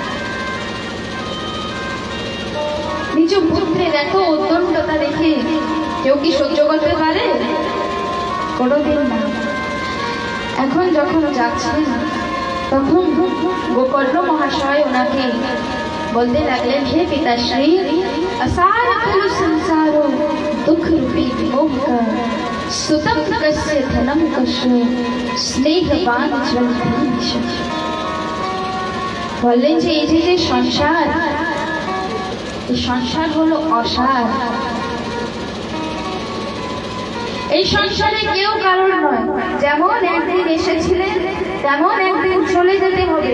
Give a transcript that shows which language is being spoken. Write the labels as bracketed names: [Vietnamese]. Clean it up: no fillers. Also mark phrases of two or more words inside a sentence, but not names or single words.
[Bangla] নিজ পুত্রের এত উদ্দণ্ডতা দেখে কেউ কি সহ্য করতে পারে? কোনোদিন না। এখন যখন যাচ্ছেন, তখন গোকর্ণ মহাশয় ওনাকে বলতে লাগলেন, হে পিতাশ্রী, [Sanskrit] असार खलु संसारो दुख रूपी विमोह सुतम कस्य धनम कस्य स्नेहवान जन। [Bangla] বললেন যে এই যে সংসার, এই সংসার হলো অসার। এই সংসারে কেউ কারণ নয়। যেমন একদিন এসেছিলেন তেমন একদিন চলে যেতে হবে।